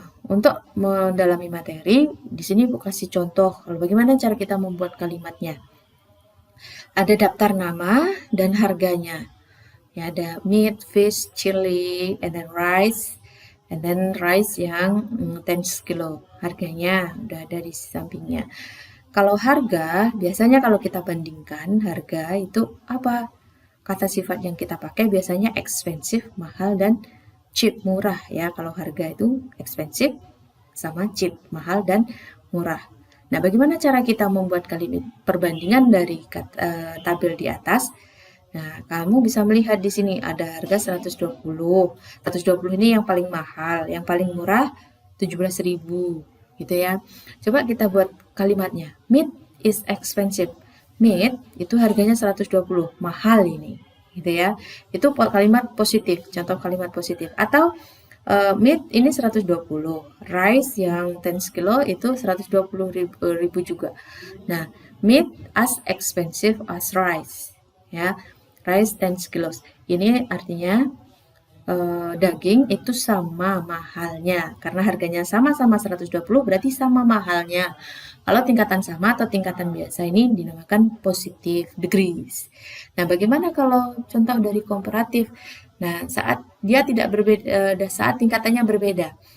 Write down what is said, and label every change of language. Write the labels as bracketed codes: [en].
[id] Untuk mendalami materi, di sini aku kasih contoh kalau bagaimana cara kita membuat kalimatnya. Ada daftar nama dan harganya. [en] Ya, ada meat, fish, chili, and then rice. And then rice [id] yang 10 kilo. Harganya udah ada di sampingnya. Kalau harga, biasanya kalau kita bandingkan harga itu apa? Kata sifat yang kita pakai biasanya expensive, mahal, dan cheap, murah ya. Kalau harga itu expensive sama cheap, mahal dan murah. Nah, bagaimana cara kita membuat kalimat perbandingan dari tabel di atas? Nah, kamu bisa melihat di sini ada harga 120. 120 ini yang paling mahal, yang paling murah 17.000 gitu ya. Coba kita buat kalimatnya. [en] Meat is expensive. [id] Meat itu harganya 120, mahal ini. Gitu ya. Itu kalimat positif, contoh kalimat positif. Atau meat ini 120. Rice yang 10 kilo itu 120.000 juga. [en] Nah, meat as expensive as rice. Ya, rice 10 kilos. [id] Ini artinya daging itu sama mahalnya. Karena harganya sama-sama 120 berarti sama mahalnya. Kalau tingkatan sama atau tingkatan biasa ini dinamakan positive degrees. Nah, bagaimana kalau contoh dari komparatif? Nah, saat dia tidak berbeda, saat tingkatannya berbeda.